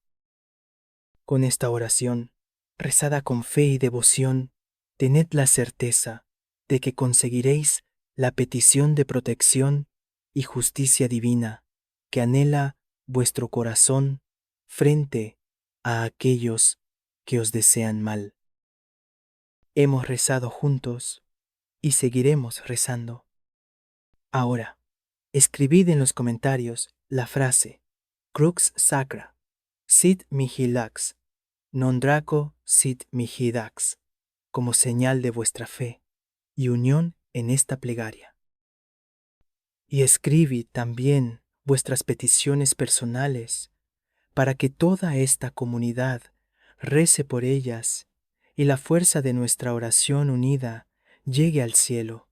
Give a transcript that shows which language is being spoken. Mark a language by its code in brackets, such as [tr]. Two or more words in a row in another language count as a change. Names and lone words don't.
[es] Con esta oración, rezada con fe y devoción, tened la certeza de que conseguiréis la petición de protección y justicia divina que anhela vuestro corazón frente a aquellos que os desean mal. Hemos rezado juntos y seguiremos rezando. Ahora, escribid en los comentarios la frase [la] Crux Sacra, sit mihi lux, non draco sit mihi dax, [es] como señal de vuestra fe y unión en esta plegaria. Y escribid también vuestras peticiones personales para que toda esta comunidad rece por ellas y la fuerza de nuestra oración unida llegue al cielo.